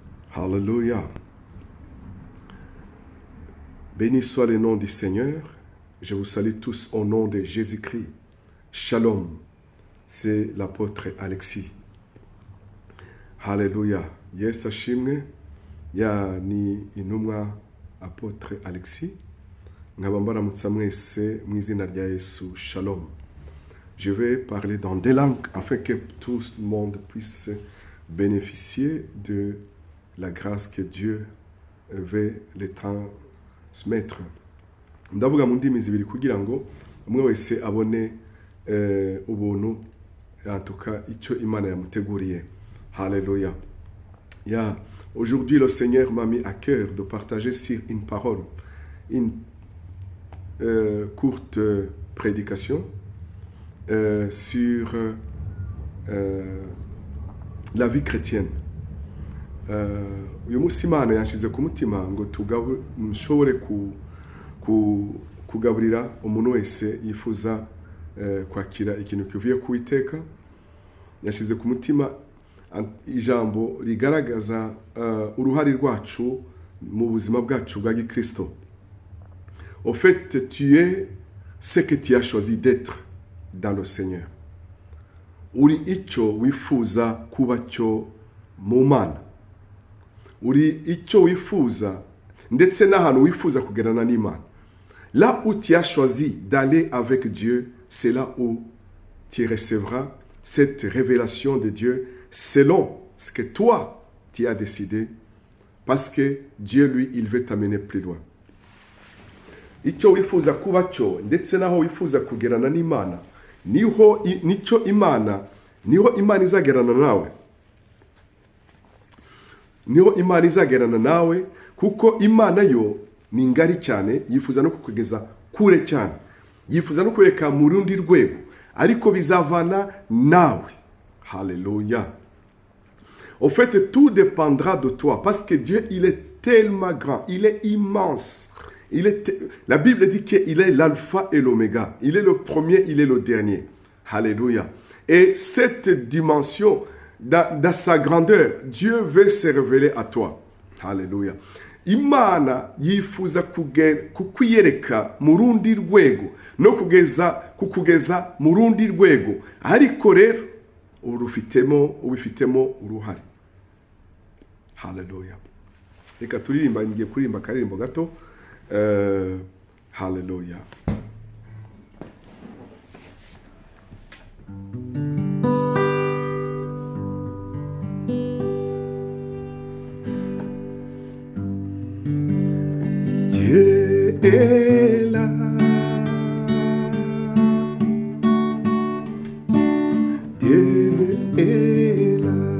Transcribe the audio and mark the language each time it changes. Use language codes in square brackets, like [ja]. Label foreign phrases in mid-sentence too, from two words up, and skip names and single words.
[fr] Alléluia. Béni soit le nom du Seigneur. Je vous salue tous au nom de Jésus-Christ. Shalom. C'est l'apôtre Alexis. Alléluia. [rw] Yesu ashimwe. Ya ni intumwa apôtre Alexis. Nkaba mbaramutsa mwese mu izina rya Yesu. Shalom. [fr] Je vais parler dans des langues afin que tout le monde puisse bénéficier de la grâce que Dieu veut les transmettre. [rw] Ndavuga mu ndimi zibiri kugira ngo umwe wese abone ubuntu antuka icyo Imana yamuteguriye. [fr] Alléluia. Aujourd'hui le Seigneur m'a mis à cœur de partager sur une parole, une courte prédication sur la vie chrétienne. [rw] Uyu munsi Imana yanshize ku mutima ngo nshobore kugaburira umuntu wese yifuza kwakira ikintu kivuye ku Uwiteka. Yashize ku mutima ijambo rigaragaza uruhare rwacu mu buzima bwacu bwa Gikristo. [fr] Au fait, tu es ce que tu as choisi d'être dans le Seigneur. [rw] Uri icyo wifuza kuba cyo mu Mana. Uri icyo wifuza ndetse n'ahantu wifuza kugerana n'Imana. [fr] Là où tu as choisi d'aller avec Dieu, c'est là où tu recevras cette révélation de Dieu selon ce que toi tu as décidé, parce que Dieu lui il veut t'amener plus loin. [rw] Icyo wifuza kuba cyo ndetse naho wifuza kugerana n'Imana niho Imana izagerana nawe. Niho Imana izagerana nawe kuko Imana yo ni ngari cyane, yifuza no kukugeza kure cyane, yifuza no kureka mu rundi rwego, ariko bizavana nawe. [fr] Alléluia. Au fait, tout dépendra de toi parce que Dieu il est tellement grand, il est immense. La Bible dit qu'il est l'alpha et l'oméga. Il est le premier, il est le dernier. Alléluia. Et cette dimension, dans sa grandeur, Dieu veut se révéler à toi. Alléluia. [rw] Imana yifuza kukwiyereka mu rundi rwego no kukugeza mu rundi rwego, ariko rero ubifitemo uruhare. Haleluya. Reka turirimba, ngiye kuririmba akaririmbo gato. Haleluya. [fr] Dieu est là. Dieu est là.